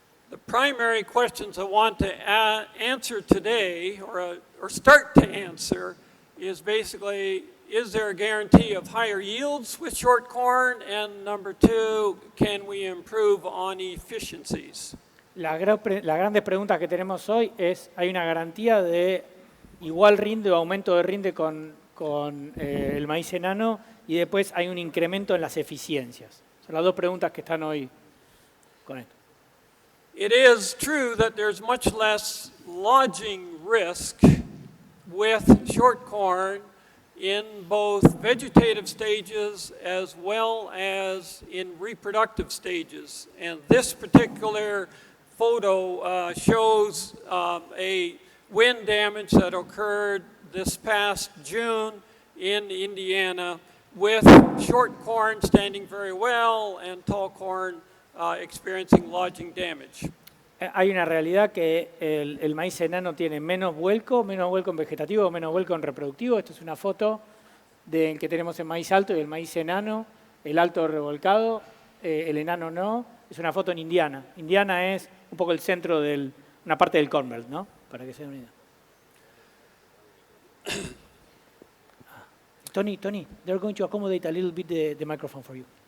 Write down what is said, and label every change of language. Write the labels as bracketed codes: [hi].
[en] The primary questions I want to answer today, or start to answer, is basically, is there a guarantee of higher yields with short corn? And number two, can we improve on efficiencies? [es] Las grandes preguntas que tenemos hoy es, ¿hay una garantía de igual rinde o aumento de rinde con el maíz enano? Y después hay un incremento en las eficiencias. Son las dos preguntas que están hoy con esto. [en] It is true that there's much less lodging risk with short corn in both vegetative stages as well as in reproductive stages. And this particular photo shows a wind damage that occurred this past June in Indiana, with short corn standing very well and tall corn experiencing lodging damage. [es] Hay una realidad que el maíz enano tiene menos vuelco en vegetativo, menos vuelco en reproductivo. Esta es una foto en que tenemos el maíz alto y el maíz enano, el alto revolcado, el enano no. Es una foto en Indiana. Indiana es un poco el centro una parte del Corn Belt, ¿no? Para que se den una idea. [en] Tony, they're going to accommodate a little bit the microphone for you.